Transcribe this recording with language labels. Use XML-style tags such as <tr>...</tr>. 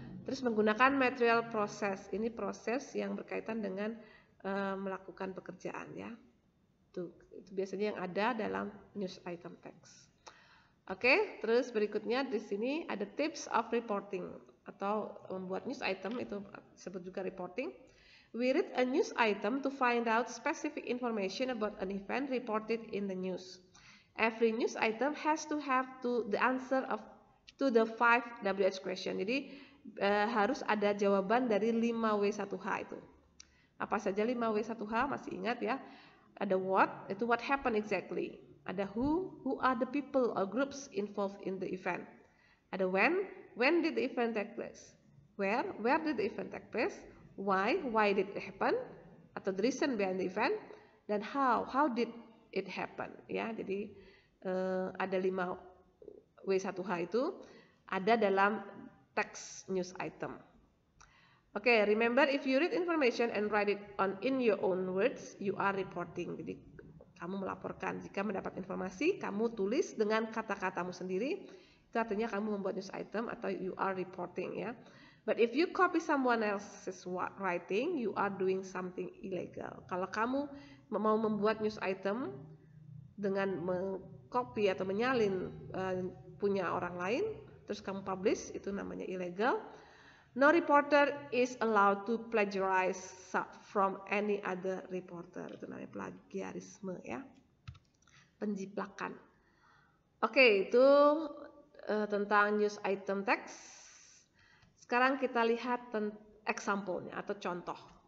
<id>Terus menggunakan material process, ini proses yang berkaitan dengan melakukan pekerjaan ya. Itu biasanya yang ada dalam news item text. Oke, terus berikutnya di sini ada tips of reporting atau membuat news item, itu disebut juga reporting.</id> <en>We read a news item to find out specific information about an event reported in the news. Every news item has to have the answer to the 5 WH question.</en> <id>Jadi harus ada jawaban dari 5W1H itu. Apa saja 5W1H? Masih ingat ya?</id> <en>Ada what, itu what happened exactly. Ada who are the people or groups involved in the event. Ada when did the event take place. Where did the event take place. Why did it happen, atau the reason behind the event. Dan how did it happen</en> <id>ya. Jadi ada 5W1H itu ada dalam text news item.</id> <en>Oke, remember if you read information and write it in your own words, you are reporting.</en> <id>Jadi kamu melaporkan. Jika mendapat informasi, kamu tulis dengan kata-katamu sendiri, itu artinya kamu membuat news item atau</id> <en>you are reporting</en> <id>ya.</id> <en>But if you copy someone else's writing, you are doing something illegal.</en> <id>Kalau kamu mau membuat news item dengan mengcopy atau menyalin punya orang lain, terus kamu publish, itu namanya illegal.</id> <en>No reporter is allowed to plagiarize from any other reporter.</en> <id>Itu namanya plagiarisme ya, penjiplakan. Oke, itu tentang news item text. Sekarang kita lihat example-nya atau contoh.</id>